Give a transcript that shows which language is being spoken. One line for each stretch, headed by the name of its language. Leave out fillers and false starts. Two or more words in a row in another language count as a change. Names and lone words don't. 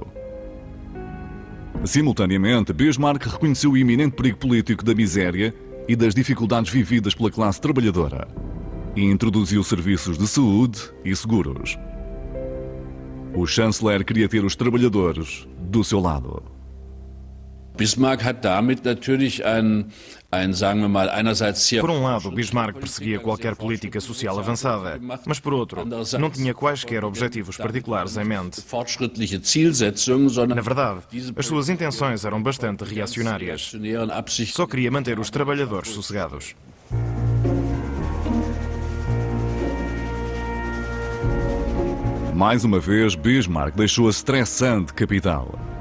Portuguese: Simultaneamente, Bismarck reconheceu o iminente perigo político da miséria e das dificuldades vividas pela classe trabalhadora e introduziu serviços de saúde e seguros. O chanceler queria ter os trabalhadores do seu lado.
German: Bismarck hat damit natürlich sagen wir mal, einerseits sehr...
Portuguese: Por um lado, Bismarck perseguia qualquer política social avançada, mas por outro, não tinha quaisquer objetivos particulares em mente. Na verdade, as suas intenções eram bastante reacionárias. Só queria manter os trabalhadores sossegados. Mais uma vez, Bismarck deixou a estressante capital.